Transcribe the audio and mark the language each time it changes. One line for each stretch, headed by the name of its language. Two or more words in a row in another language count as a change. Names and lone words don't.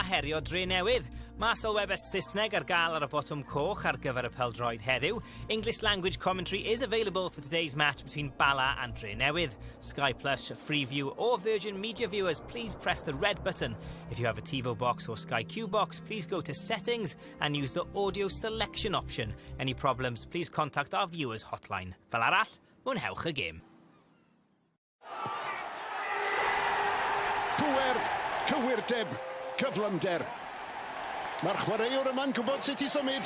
Welsh: herio Dre Newydd. Mae sylwebau Saesneg ar gael ar y botwm coch ar gyfer y pêl-droed heddiw.
English: English language commentary is available for today's match between Bala and Dre Newydd. Sky Plus, Freeview or Virgin Media viewers, please press the red button. If you have a TiVo box or Sky Q box, please go to settings and use the audio selection option. Any problems, please contact our viewers hotline.
Welsh: Fel arall, mwynhewch y gêm. Pŵer, cywirdeb, cyflymder. Mae'r chwaraewr yma'n gwybod sut i symud.